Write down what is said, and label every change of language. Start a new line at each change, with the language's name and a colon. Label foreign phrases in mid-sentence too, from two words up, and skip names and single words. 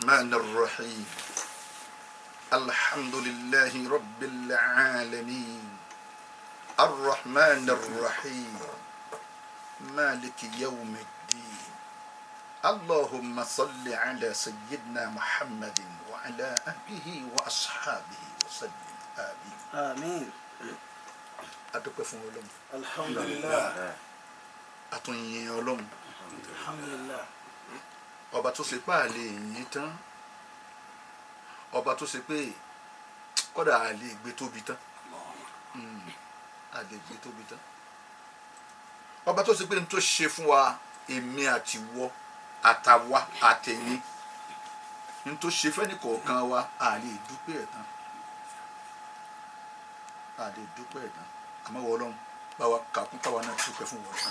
Arabic: الرحمن الرحيم الحمد لله رب العالمين الرحمن الرحيم مالك يوم الدين اللهم صل على سيدنا محمد وعلى آله وأصحابه وسلم آمين آمين.
Yoruba: adúpẹ́ fún Ọlọ́run
Arabic: alhamdulillah.
Yoruba: àtúnyìn Ọlọ́run
Arabic: alhamdulillah.
Yoruba: ọba tó ṣe pé a lè yìn tán ọba tó ṣe pé kódà a lè gbé tóbi tán a lè gbé tóbi tán ọba tó ṣe pé n tó ṣe fún wa èmi àti wọ àtàwa àtẹ̀yìn n tó ṣe fẹ́ni kọ̀ọ̀kan wa a lè dúpẹ́ ẹ̀ tán a lè dúpẹ́ ẹ̀ tán àmọ́ wọ Ọlọ́run báwa kàkún káwa náà dúpẹ́ fún wọn.